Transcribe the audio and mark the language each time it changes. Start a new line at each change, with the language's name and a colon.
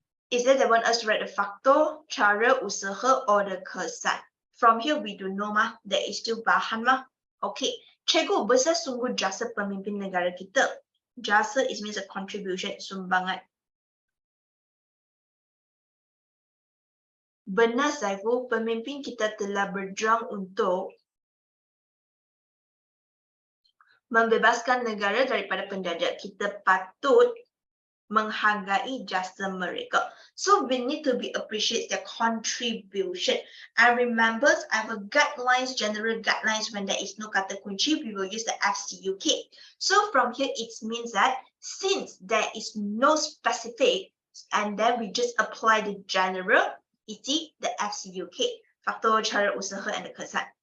English: Is that they want us to write the faktor, cara, usaha, or the kesan? From here, we do know mah, there is still bahan mah. Okay,
Malay: cikgu besar sungguh jasa pemimpin negara kita.
English: Jasa is means a contribution, sumbangan.
Malay: Benar Saiful, pemimpin kita telah berjuang untuk membebaskan negara daripada penjajah. Kita patut menghargai jasa mereka.
English: So we need to be appreciate their contribution. And remember, our guidelines, general guidelines, when there is no kata kunci, we will use the FCUK. So from here, it means that since there is no specific, and then we just apply the general, iti the FCUK, faktor, cara, usaha, and the kesan.